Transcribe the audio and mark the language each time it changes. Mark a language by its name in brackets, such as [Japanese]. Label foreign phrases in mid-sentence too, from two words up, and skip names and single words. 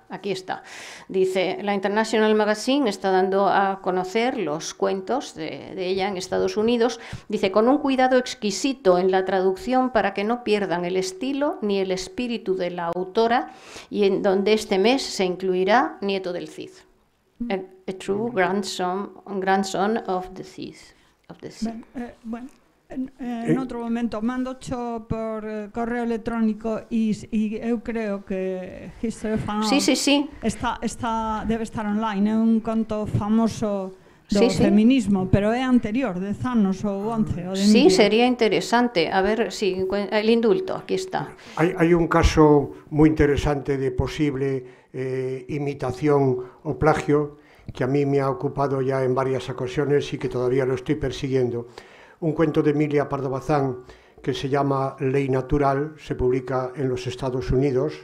[Spanish] Dice, la International Magazine está dando a conocer los cuentos de ella en Estados Unidos. Dice, con un cuidado exquisito en la traducción para que no pierdan el estilo ni el espíritu de la autora, y en donde este mes se incluirá Nieto del Cid. [English] A true grandson of the Cid. [Galician] Bueno, en outro momento mandocho por correo electrónico e eu creo que History of an Hour debe estar online. É un conto famoso do feminismo, pero é anterior, 10 anos ou 11. [Spanish] Sí, sería interesante. A ver, si el indulto, aquí está. Hay un caso muy interesante de posible imitación o plagio que a mí me ha ocupado ya en varias ocasiones y que todavía lo estoy persiguiendo. un cuento de Emilia Pardo Bazán que se llama Ley Natural, se publica en los Estados Unidos.